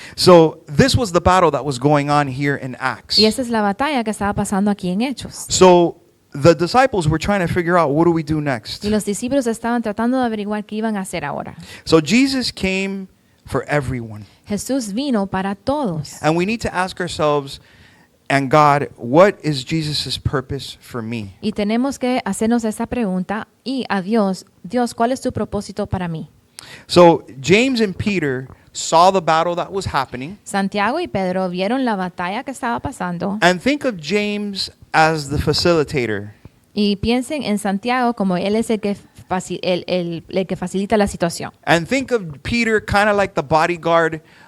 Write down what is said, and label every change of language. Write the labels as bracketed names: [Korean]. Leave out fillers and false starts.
[English] So this was the battle that was going on here in Acts. [Spanish] Y esa es la batalla que estaba pasando aquí en Hechos. [English] So the disciples were trying to figure out, what do we do next? [Spanish] Y los discípulos estaban tratando de averiguar qué iban a hacer ahora. [English] So Jesus came for everyone. [Spanish] Jesús vino para todos. [English] And we need to ask ourselves, And God, what is Jesus' purpose for me? [Spanish] Y tenemos que hacernos esa pregunta y a Dios, Dios, ¿cuál es tu propósito para mí? [English] So James and Peter saw the battle that was happening. [Spanish] Santiago y Pedro vieron la batalla que estaba pasando [English] And think of James as the facilitator. [Spanish] y piensen en Santiago como él es el que, el que facilita la situación. [English] And think of Peter kind of like the bodyguard.